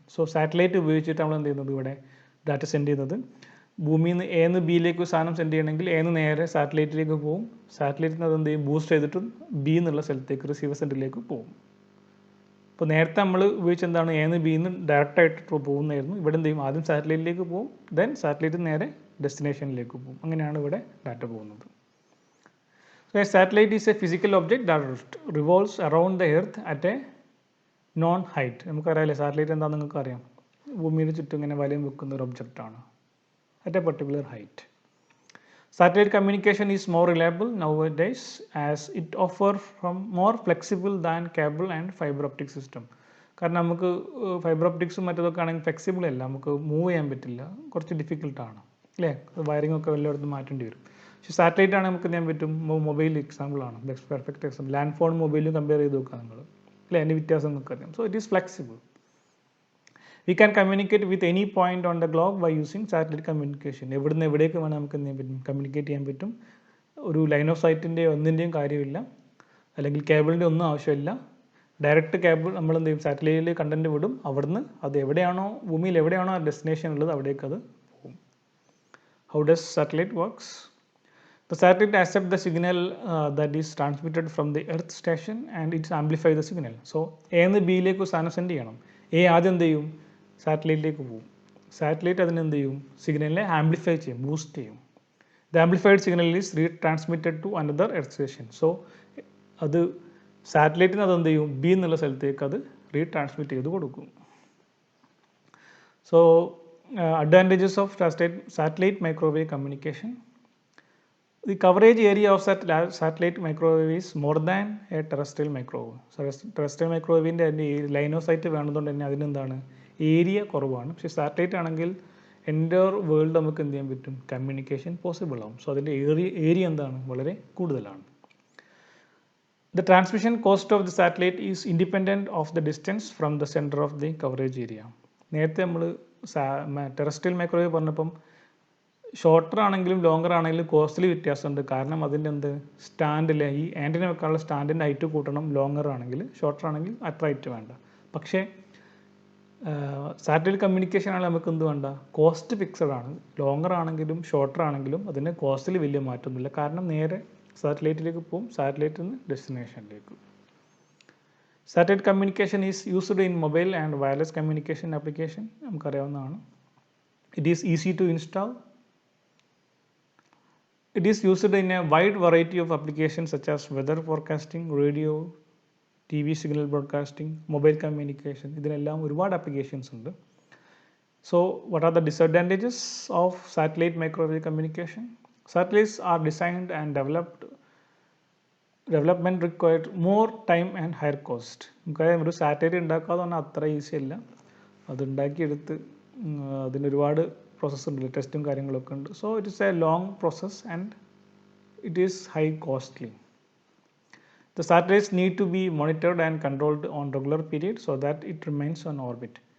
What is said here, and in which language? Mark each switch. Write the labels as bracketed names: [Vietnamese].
[Malayalam] So satellite ഉപയോഗിച്ചിട്ട് നമ്മൾ എന്ത് ചെയ്യുന്നത്, ഇവിടെ ഡാറ്റ സെൻഡ് ചെയ്യുന്നത് ഭൂമിയിൽ നിന്ന് എ നിന്ന് ബിയിലേക്ക് സാധനം സെൻഡ് ചെയ്യണമെങ്കിൽ എ നിന്ന് നേരെ സാറ്റലൈറ്റിലേക്ക് പോകും. സാറ്റലൈറ്റിൽ അത് എന്ത് ചെയ്യും, ബൂസ്റ്റ് ചെയ്തിട്ട് ബി എന്നുള്ള സ്ഥലത്തേക്ക് റിസീവർ സെൻറ്ററിലേക്ക് പോകും. അപ്പോൾ നേരത്തെ നമ്മൾ ഉപയോഗിച്ച് എന്താണ്, എ നിന്ന് ബി നിന്ന് ഡയറക്റ്റായിട്ട് പോകുന്നതായിരുന്നു. ഇവിടെ എന്ത് ചെയ്യും, ആദ്യം സാറ്റലൈറ്റിലേക്ക് പോകും, ദെൻ സാറ്റലൈറ്റ് നേരെ ഡെസ്റ്റിനേഷനിലേക്ക് പോകും. അങ്ങനെയാണ് ഇവിടെ ഡാറ്റ പോകുന്നത്. [English] So a satellite is a physical object that revolves around the earth at a known height. [Malayalam] നമുക്കറിയാമല്ലേ satellite എന്താണെന്ന് നിങ്ങൾക്ക് അറിയാം, ഭൂമിയുടെ ചുറ്റും ഇങ്ങനെ വലയം വെക്കുന്ന ഒരു ഒബ്ജക്റ്റാണ് [English] at a particular height. Satellite communication is more reliable nowadays as it offers more flexible than cable and fiber optic system. [Malayalam] കാരണം നമുക്ക് ഫൈബർ ഒപ്റ്റിക്സും മറ്റതൊക്കെ ആണെങ്കിൽ ഫ്ലെക്സിബിൾ അല്ല, നമുക്ക് മൂവ് ചെയ്യാൻ പറ്റില്ല, കുറച്ച് ഡിഫിക്കൽട്ടാണ് അല്ലേ, വയറിംഗ് ഒക്കെ വല്ലയിടത്തും മാറ്റേണ്ടി വരും. പക്ഷേ സാറ്റലൈറ്റ് ആണെങ്കിൽ നമുക്ക് ചെയ്യാൻ പറ്റും. മൊബൈൽ എക്സാമ്പിളാണ്, പെർഫെക്റ്റ് എക്സാമ്പിൾ. ലാൻഡ് ഫോൺ മൊബൈലും കമ്പയർ ചെയ്ത് നോക്കുക നിങ്ങൾ അല്ലേ, അതിൻ്റെ വ്യത്യാസം നിങ്ങൾക്ക് അറിയാം. [English] So it is flexible. We can communicate with any point on the globe by using satellite communication. [Malayalam] എവിടുന്ന് എവിടേക്ക് വേണം നമുക്ക് എന്ത് ചെയ്യാൻ പറ്റും, കമ്മ്യൂണിക്കേറ്റ് ചെയ്യാൻ പറ്റും. ഒരു ലൈൻ ഓഫ് സൈറ്റിൻ്റെ ഒന്നിൻ്റെയും കാര്യമില്ല, അല്ലെങ്കിൽ കേബിളിൻ്റെ ഒന്നും ആവശ്യമില്ല. ഡയറക്റ്റ് കേബിൾ നമ്മൾ എന്ത് ചെയ്യും, സാറ്റലൈറ്റിൽ കണ്ടന്റ് വിടും, അവിടുന്ന് അത് എവിടെയാണോ, ഭൂമിയിൽ എവിടെയാണോ ആ ഡെസ്റ്റിനേഷൻ ഉള്ളത് അവിടേക്ക് അത് പോകും. [English] How does satellite works? The satellite accepts the signal that is transmitted from the earth station and it amplifies the signal. [Malayalam] So A നിന്ന് ബിയിലേക്ക് സാധനം സെൻഡ് ചെയ്യണം. എ ആദ്യം എന്ത് ചെയ്യും, സാറ്റലൈറ്റിലേക്ക് പോകും. സാറ്റലൈറ്റ് അതിന് എന്ത് ചെയ്യും, സിഗ്നലിനെ ആംപ്ലിഫൈ ചെയ്യും, ബൂസ്റ്റ് ചെയ്യും. [English] The amplified signal is retransmitted to another earth station. [Malayalam] So അത് സാറ്റലൈറ്റിന് അതെന്ത് ചെയ്യും, ബി എന്നുള്ള സ്ഥലത്തേക്ക് അത് റീട്രാൻസ്മിറ്റ് ചെയ്ത് കൊടുക്കും. [English] So advantages of satellite microwave communication. The coverage area of satellite microwave is more than a terrestrial microwave. [Malayalam] Terrestrial microwave-ൻ്റെ line of site വേണ്ടതുകൊണ്ട് തന്നെ അതിനെന്താണ്, ഏരിയ കുറവാണ്. പക്ഷേ സാറ്റലൈറ്റ് ആണെങ്കിൽ എൻ്റർ വേൾഡ് നമുക്ക് എന്ത് ചെയ്യാൻ പറ്റും, കമ്മ്യൂണിക്കേഷൻ പോസിബിൾ ആവും. സോ അതിൻ്റെ ഏരിയ എന്താണ്, വളരെ കൂടുതലാണ്. The transmission cost of the satellite is independent of the distance from the center of the coverage area. നേരത്തെ നമ്മൾ ടെറസ്ട്രിയൽ മൈക്രോവേവ് പറഞ്ഞപ്പം ഷോർട്ടർ ആണെങ്കിലും ലോങ്ങർ ആണെങ്കിലും കോസ്റ്റ്ലി വ്യത്യാസമുണ്ട്. കാരണം അതിൻ്റെ സ്റ്റാൻഡിലെ ഈ ആൻറ്റിന വെക്കാനുള്ള സ്റ്റാൻഡിൻ്റെ ഹൈറ്റ് കൂട്ടണം ലോങ്ങർ ആണെങ്കിൽ, ഷോർട്ടർ ആണെങ്കിൽ അത്ര ഹൈറ്റ് വേണ്ട. പക്ഷേ സാറ്റലൈറ്റ് കമ്മ്യൂണിക്കേഷൻ ആണെങ്കിൽ നമുക്ക് എന്ത് വേണ്ട, കോസ്റ്റ് ഫിക്സഡ് ആണ്. ലോങ്ങർ ആണെങ്കിലും ഷോർട്ടർ ആണെങ്കിലും അതിന് കോസ്റ്റിൽ വലിയ മാറ്റമൊന്നുമില്ല. കാരണം നേരെ സാറ്റലൈറ്റിലേക്ക് പോകും, സാറ്റലൈറ്റിൽ നിന്ന് ഡെസ്റ്റിനേഷനിലേക്ക്. [English] satellite communication is used in mobile and wireless communication application, [Malayalam] നമുക്കറിയാവുന്നതാണ്. [English] It is easy to install. It is used in a wide variety of applications such as weather forecasting, radio, TV signal broadcasting, mobile communication. [Malayalam] ഇതിനെല്ലാം ഒരുപാട് applications ഉണ്ട്. [English] So what are the disadvantages of satellite microwave communication? Satellites are designed and development required more time and higher cost. [Malayalam] നമുക്കറിയാം ഒരു satellite ഉണ്ടാക്കുക എന്ന് പറഞ്ഞാൽ അത്ര easy അല്ല. അത് ഉണ്ടാക്കിയെടുത്ത് അതിനൊരുപാട് പ്രോസസ്സ് ഉണ്ട്, ടെസ്റ്റും കാര്യങ്ങളൊക്കെ ഉണ്ട്. [English] So it is a long process and it is high costly. The satellites need to be monitored and controlled on regular period so that it remains on orbit.